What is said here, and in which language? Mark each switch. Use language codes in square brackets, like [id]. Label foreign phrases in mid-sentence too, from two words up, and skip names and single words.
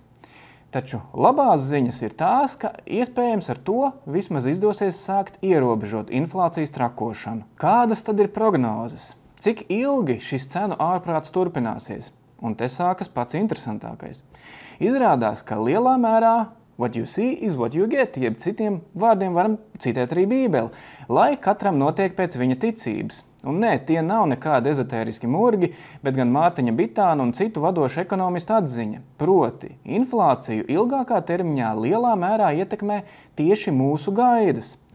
[lv] Taču labās ziņas ir tās, ka iespējams ar to vismaz izdosies sākt ierobežot inflācijas trakošanu. Kādas tad ir prognozes? Cik ilgi šis cenu ārprāts turpināsies? Un te sākas pats interesantākais. Izrādās, ka lielā mērā [en] what you see is what you get, [lv] jeb citiem vārdiem varam citēt arī Bībeli, lai katram notiek pēc viņa ticības. Un nē, tie nav nekādi ezotēriski murgi, bet gan Mārtiņa Bitāna un citu vadošu ekonomistu atziņa. Proti, inflāciju ilgākā termiņā lielā mērā ietekmē tieši mūsu gaidas.